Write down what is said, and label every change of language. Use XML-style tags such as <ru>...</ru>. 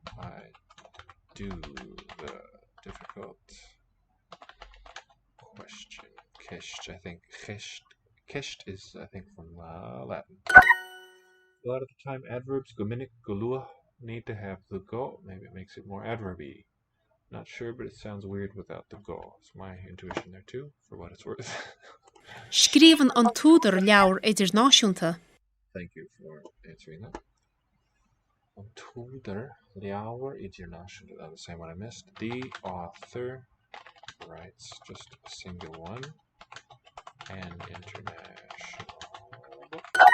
<en>I do the difficult question. Cheist, I think. Cheist is, I think, from Latin. A lot of the time, adverbs, gominic, golua, need to have the go. Maybe it makes it more adverby. Not sure, but it sounds weird without the go. It's my intuition there too, for what it's worth.</en> <ga>Scríban an túdar leabhar idirnáisiúnta.</ga> <en>Thank you for answering that. Ontholder, Ljouwer, international. The same one I missed. The author writes just a single one. An international book.</en>